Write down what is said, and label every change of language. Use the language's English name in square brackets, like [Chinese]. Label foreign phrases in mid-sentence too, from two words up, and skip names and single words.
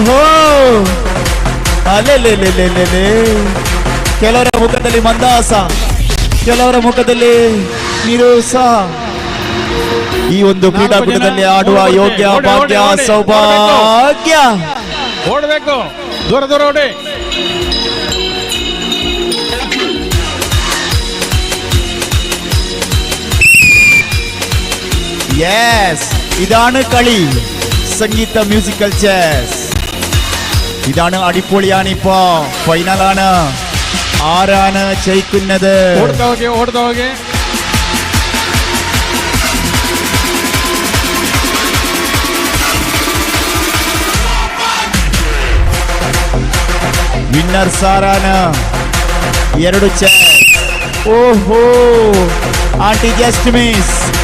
[Kannada] ಓಹೋ, ಅಲೆಲೆಲೆಲೆಲೆ. ಕೆಲವರ ಮುಖದಲ್ಲಿ ಮಂದಹಾಸ, ಕೆಲವರ ಮುಖದಲ್ಲಿ ನಿರೋಸ. ಈ ಒಂದು ಕ್ರೀಡಾಕೂಟದಲ್ಲಿ ಆಡುವ ಯೋಗ್ಯ ಭಾಗ್ಯ ಸೌಭಾಗ್ಯ. ಓಡಬೇಕು, ದೂರ ದೂರ ಓಡಿ. [Malayalam] യെസ്, ഇതാണ് കളി. സംഗീത [English] musical chess. [Malayalam] ഇതാണ് അടിപൊളിയാണ്. ഇപ്പോ ഫൈനലാണ്. ആരാണ് ജയിക്കുന്നത്? [Kannada] ಓಡ್ತಾ ಹೋಗಿ, ಓಡ್ತಾ ಹೋಗಿ. ವಿನ್ನರ್ ಸಾರಾನ. 2 ಚೆಸ್. ಓಹೋ, ಆಂಟಿ [English] just miss.